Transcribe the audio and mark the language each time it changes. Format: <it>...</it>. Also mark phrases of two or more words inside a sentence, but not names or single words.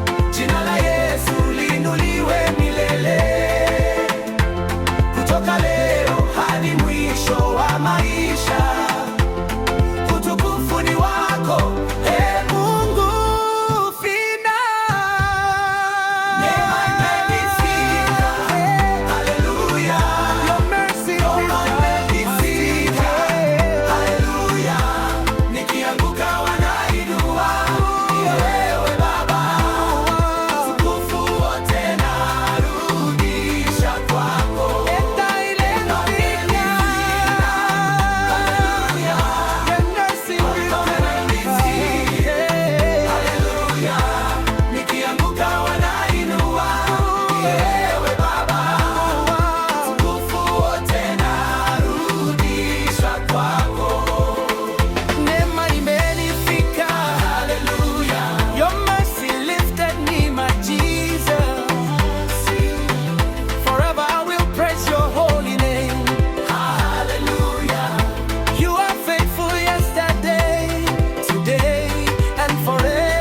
<sw>Jina la Yesu liinuliwe milele. Kutoka leo hadi mwisho wa maisha, utukufu ni wako, e Mungu, vina. Neema imenifika, haleluya.</sw> <en>Your mercy, Your mercy,</en> <sw>haleluya. Nikianguka wanainua, ni wewe Baba. Utukufu wote narudisha kwako. Neema imenifika, haleluya.</sw> <en>Your mercy,</en> <sw>haleluya. Nikianguka wanainua, ni wewe Baba. Utukufu wote narudisha kwako. Neema imenifika, haleluya.</sw> <en>Your mercy lifted me, my Jesus. Forever I will praise your holy name. Hallelujah. You are faithful yesterday, today, and forever.</en>